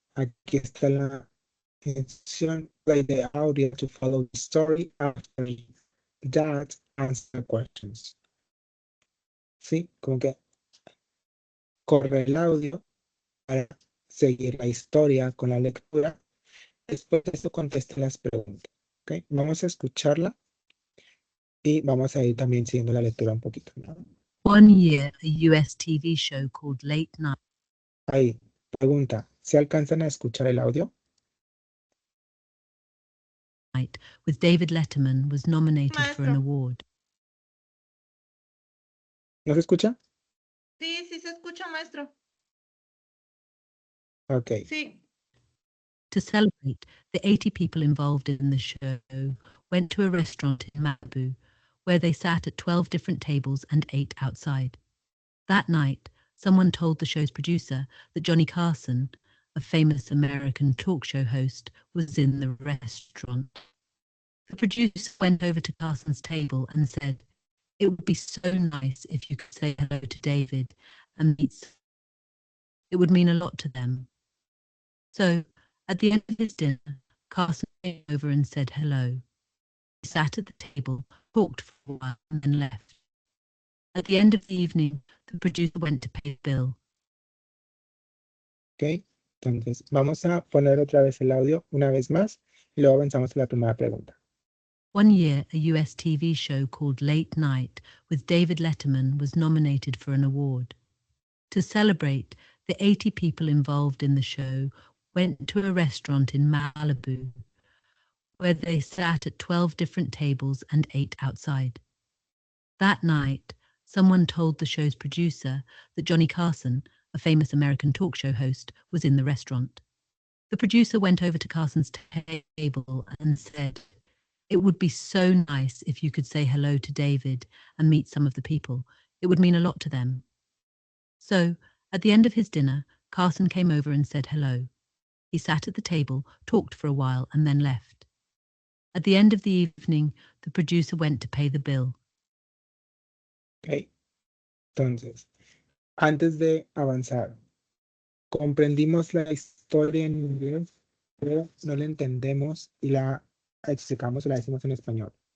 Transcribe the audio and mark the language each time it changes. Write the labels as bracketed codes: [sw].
[es] Aquí está la instrucción, [en] play the audio to follow the story after that answer questions. ¿Sí? [es] Como que corre el audio para seguir la historia con la lectura. Después de eso conteste las preguntas. ¿Ok? Vamos a escucharla y vamos a ir también siguiendo la lectura un poquito, ¿no? [en] One year, a US TV show called Late Night [es] Ahí, pregunta, ¿se alcanzan a escuchar el audio? [en] with David Letterman was nominated for an [es] Maestro. [en] award. [es] ¿No se escucha? Sí, sí se escucha, maestro. Ok. Sí. [en] To celebrate, the 80 people involved in the show went to a restaurant in Malibu where they sat at 12 different tables and ate outside. That night, someone told the show's producer that Johnny Carson, a famous American talk show host, was in the restaurant. The producer went over to Carson's table and said, "It would be so nice if you could say hello to David and meet. It would mean a lot to them." So, at the end of his dinner, Carson came over and said hello. He sat at the table, talked for a while, and then left. At the end of the evening, the producer went to pay the bill. Ok. [es] Entonces, vamos a poner otra vez el audio una vez más y luego avanzamos a la primera pregunta. [en] One year, a US TV show called Late Night with David Letterman was nominated for an award. To celebrate, the 80 people involved in the show went to a restaurant in Malibu where they sat at 12 different tables and ate outside. That night, someone told the show's producer that Johnny Carson, a famous American talk show host, was in the restaurant. The producer went over to Carson's table and said, "It would be so nice if you could say hello to David and meet some of the people. It would mean a lot to them." So, at the end of his dinner, Carson came over and said hello. He sat at the table, talked for a while, and then left. At the end of the evening, the producer went to pay the bill. Ok. [es] Entonces, antes de avanzar, comprendimos la historia en inglés, pero no la entendemos y la explicamos o la decimos en español.